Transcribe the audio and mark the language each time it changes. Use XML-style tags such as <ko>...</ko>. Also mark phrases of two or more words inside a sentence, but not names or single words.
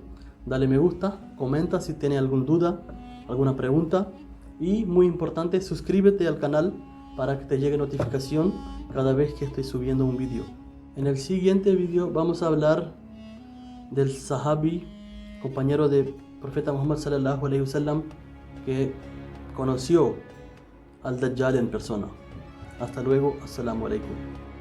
<es>Dale me gusta, comenta si tiene alguna duda, alguna pregunta, y muy importante, suscríbete al canal para que te llegue notificación cada vez que estoy subiendo un video. En el siguiente video vamos a hablar del sahabi, compañero de profeta Muhammad</es> <ar>صلى الله عليه وسلم,</ar> <es>que conoció al Dajjal en persona. Hasta luego,</es> <ar>السلام عليكم.</ar>